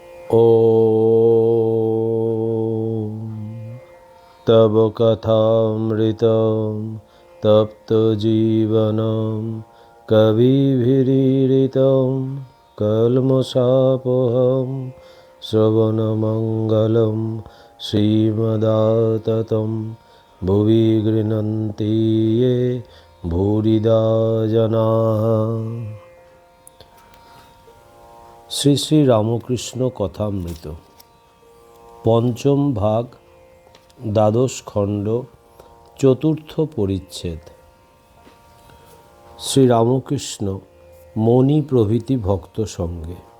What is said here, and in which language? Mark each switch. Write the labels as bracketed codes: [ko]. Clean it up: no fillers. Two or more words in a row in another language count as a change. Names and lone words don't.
[sa] ॐ तव कथामृतं तप्तजीवनं कविभिरीडितं कल्मषापहं श्रवणमङ्गलं श्रीमदाततं भुवि गृह्णन्ति ये भूरिदा जनाः। [bn] শ্রী শ্রী রামকৃষ্ণ কথামৃত পঞ্চম ভাগ, দ্বাদশ খণ্ড, চতুর্থ পরিচ্ছেদ। শ্রীরামকৃষ্ণ মণি প্রভৃতি ভক্ত সঙ্গে।